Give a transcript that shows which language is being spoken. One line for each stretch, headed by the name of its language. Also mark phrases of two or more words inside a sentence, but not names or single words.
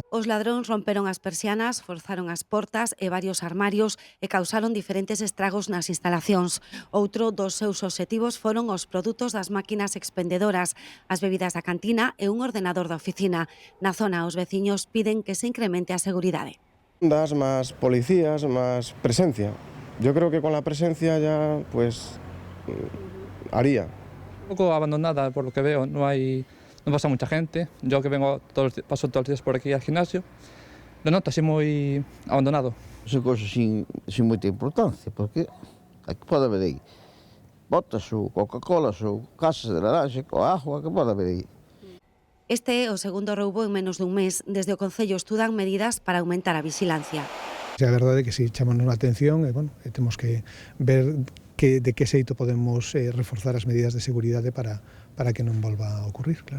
Galician: Os ladróns romperon as persianas, forzaron as portas e varios armarios e causaron diferentes estragos nas instalacións. Outro dos seus obxectivos foron os produtos das máquinas expendedoras, as bebidas da cantina e un ordenador da oficina. Na zona, os veciños piden que se incremente a seguridade.
Spanish: Más policías, más presencia. Yo creo que con la presencia ya, pues, haría. Un poco abandonada por lo que veo, no pasa mucha gente. Yo que paso todos los días por aquí al gimnasio, lo noto así muy abandonado.
Galician: Son cosas sin moita importancia, porque aquí pode haber aí botas ou Coca-Cola ou casas de naranja ou agua, que pode haber aí. Este é o segundo roubo en menos dun mes. Desde o Concello estudan medidas para aumentar a vigilancia. A verdade é que si chamamos a atención e temos que ver de que xeito podemos reforzar as medidas de seguridade para que non volva a ocurrir, claro.